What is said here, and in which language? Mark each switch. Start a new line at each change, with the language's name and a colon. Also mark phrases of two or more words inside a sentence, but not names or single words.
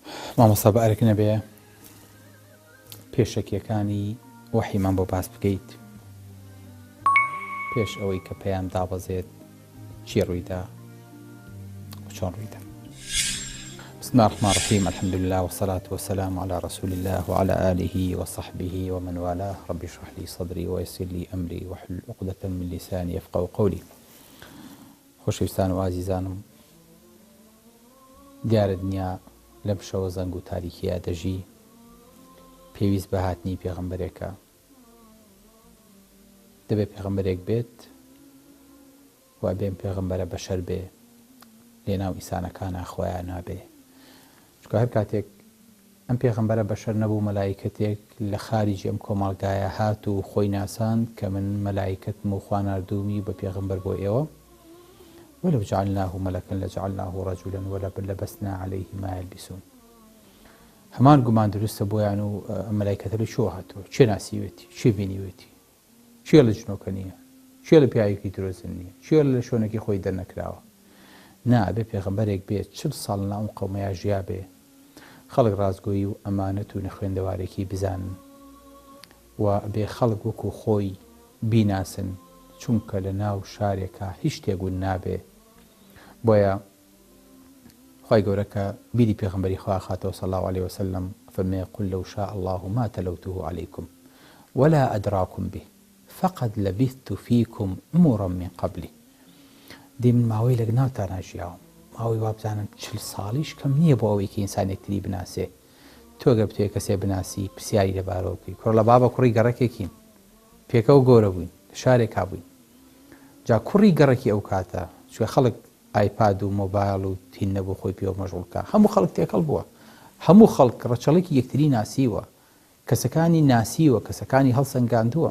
Central Kurdish: مامۆستا بەئەرک نەبێ پێشەکیەکانی وەحیمان بۆ باس بکەیت پێش ئەوەی کە پێیان دابەزێت چی ڕوویدا و چۆن ڕوویدا.
Arabic: بسم الله الرحمن الرحيم الحمد لله والصلاة والسلام على رسول الله وعلى آله وصحبه ومن والاه. رب اشرح لي صدري ويسر لي أمري واحلل عقدة من لساني يفقهوا قولي.
Central Kurdish: خۆشەویستان و ئازیزانم، دیارە دنیا لەم شەوە زەنگ و تاریکیە دەژی پێویست بە هاتنی پێغەمبەرێکە. دەبێت پێغەمبەرێک بێت و بێن پێغەمبەرە بەشەر بێ لێناو ئینسانەکانە خۆیان نابێ، چونکە هەر کاتێک ئەم پێغەمبەرە بەشەر نەبوو مەلایکەتێک لە خارجی ئەم کۆمەڵگایە هات و خۆی ناساند کە من مەلایکەتم و خوا ناردوومی بە پێغەمبەر بۆ ئێوە.
Arabic: ولو جعلناه ملكا لجعلناه رجلا ولبسنا عليه ما يلبسون.
Central Kurdish: هەمان گومان دروستە بۆیان و مەلایکەتە لە چۆ هاتووە، چێ ناسیوێتی، چێ بینیوێتی، چێ لە جنۆکە نییە، چێ لە پیاوێکی درۆزن نییە، چێ لە شوێنێکی خۆی دەرنەکراوە. نا ئەبێ پێغەمبەرێک بێت 40 ساڵ لە ئەم قەومەیە ژیا بێ، خەڵک ڕازگۆیی و ئەمانەت و نەخوێندەوارێکی بزانن و بێ خەڵک وەکو خۆی بیناسن، چونکە لە ناو شارێکە هیچ شتێکون نابێ. بۆیە خی گەورەکە بیری پێغەمبەری خوا خاتەوە
Arabic: صلی الله عليه وسلم فەرمێ قل لو شاء الله ما تلوته عليكم ولا أدراكم به فقد لبثت فيكم عمرا من قبله.
Central Kurdish: دی من ماوەی لە ناوتان ژیاوم، ماوەی وا بزانم 40 ساڵیش کەم نییە بۆ ئەوەی کە ئینسانێکتری بناسێ. تۆ گەر بتوێ کەسێ بناسی پرسیاری لەبارەوە بکەی، کوڕ لە بابە کوڕی گەڕەکێکین پێکە و گەورە بووین لە شارێکا بووین، جا کوڕی گەڕەکی ئەو کاتە چوە خەڵک ئایپاد و مۆبایل و تین نەبوو خۆی پێوە مەشغوڵکە، هەموو خەڵک تێکەڵ بووە، هەموو خەڵک ڕەچەڵێکی یەکتری ناسیوە، کەسەکانی ناسیوە، کەسەکانی هەڵسەنگاندووە.